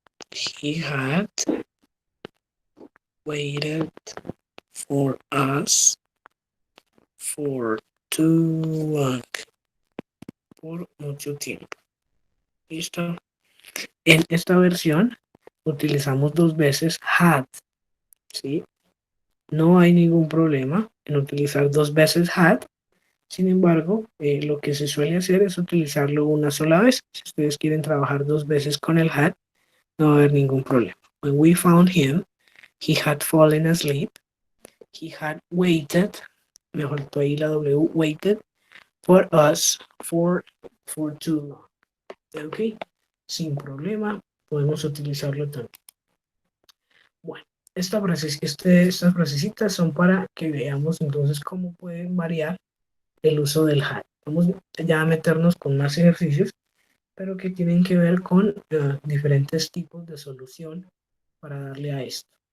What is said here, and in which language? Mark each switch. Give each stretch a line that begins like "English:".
English: He had waited for us for too long.
Spanish: Por mucho tiempo. ¿Listo? En esta versión utilizamos dos veces had. ¿Sí? No hay ningún problema en utilizar dos veces had. Sin embargo, lo que se suele hacer es utilizarlo una sola vez. Si ustedes quieren trabajar dos veces con el had, no va a haber ningún problema.
English: When we found him, he had fallen asleep. He had waited,
Spanish: me faltó ahí la W,
English: waited for us for too long.
Spanish: Ok, sin problema, podemos utilizarlo también. Bueno, estas frasecitas son para que veamos entonces cómo pueden variar el uso del had. Vamos ya a meternos con más ejercicios, pero que tienen que ver con diferentes tipos de solución para darle a esto.